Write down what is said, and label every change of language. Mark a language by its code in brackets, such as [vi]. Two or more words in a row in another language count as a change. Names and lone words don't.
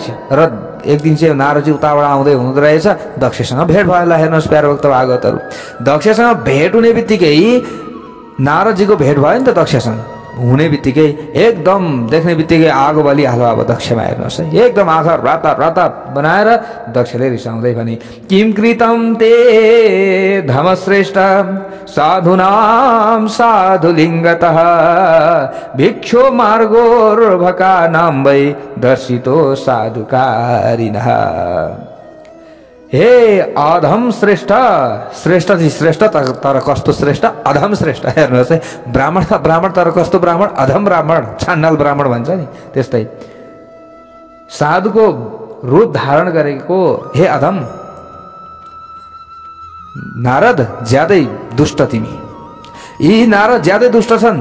[ne] र एक दिन चाहिँ नारदजी उताबाट आउँदै हुँदो रहेछ, दक्षसँग भेट भयो। ल हेर्नुहोस् प्यारो भक्त भागवतहरू, दक्षसँग भेट हुने बित्तिकै नारदजीको भेट भयो नि त दक्षसँग। हुने बित्तिकै एकदम देख्ने बित्तिकै आगो बलिहाल्यो अब दक्षमा। हेर्नुहोस् है, एकदम आँखा राता बनाएर दक्षले रिसाउँदै भने, [sa] किम कृतम ते धमश्रेष्ठ साधुनाम साधुलिङ्गतः भिक्षो मार्गोर्भका नाम वै दर्शितो साधुकारिणः। [ne] हे अधम श्रेष्ठ, श्रेष्ठ तर कस्तो श्रेष्ठ, अधम श्रेष्ठ। हेर्नुहोस् है, ब्राह्मण तर कस्तो ब्राह्मण, अधम ब्राह्मण, छान्नाल ब्राह्मण भन्छ नि त्यस्तै। साधुको रूप धारण गरेको हे अधम नारद, ज्यादै दुष्ट तिमी, यी नारद ज्यादै दुष्ट छन्।